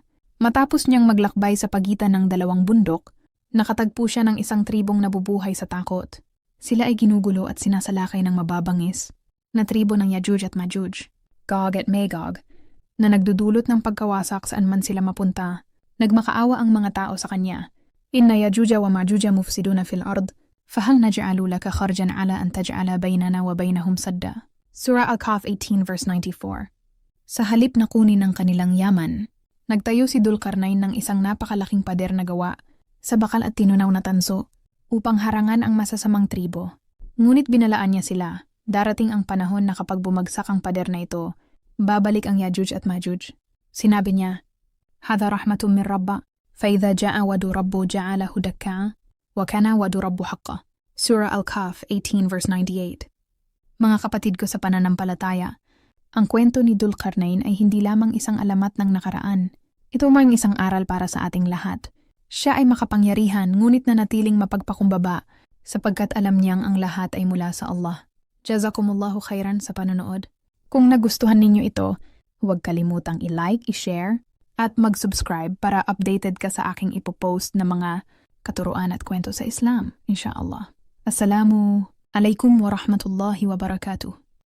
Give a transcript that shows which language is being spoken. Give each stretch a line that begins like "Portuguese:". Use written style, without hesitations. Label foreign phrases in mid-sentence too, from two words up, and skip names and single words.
Filipino: Matapos niyang maglakbay sa pagitan ng dalawang bundok, nakatagpo siya ng isang tribong nabubuhay sa takot. Sila ay ginugulo at sinasalakay ng mababangis na tribo ng Yajuj at Majuj, Gog at Magog, na nagdudulot ng pagkawasak saan man sila mapunta. Nagmakaawa ang mga tao sa kanya.
Arabic: "إن يأجوج ومأجوج مفسدون في الأرض، فهل نجعل لك خرجا على أن تجعل بيننا وبينهم سدا."
Filipino: Surah Al-Kahf 18 verse 94. Sa halip na kunin ng kanilang yaman, nagtayo si Dulkarnain ng isang napakalaking pader na gawa sa bakal at tinunaw na tanso upang harangan ang masasamang tribo. Ngunit binalaan niya sila, darating ang panahon na kapag bumagsak ang pader na ito, babalik ang Yajuj at Majuj. Sinabi niya,
Arabic: "هذا رحمة من ربي، فإذا جاء وعد ربي جعله دكاء، وكان وعد ربي حقا."
Filipino: Surah Al-Kahf 18 verse 98. Mga kapatid ko sa pananampalataya, ang kwento ni Dulkarnain ay hindi lamang isang alamat ng nakaraan. Ito mang isang aral para sa ating lahat. Siya ay makapangyarihan ngunit nanatiling mapagpakumbaba sapagkat alam niyang ang lahat ay mula sa Allah.
Arabic: جزاكم الله خيرا
Filipino: sa panonood. Kung nagustuhan ninyo ito, huwag kalimutang i-like, i-share, at mag-subscribe para updated ka sa aking ipopost na mga katuruan at kwento sa Islam, inshallah.
Arabic: السلام عليكم ورحمة الله وبركاته.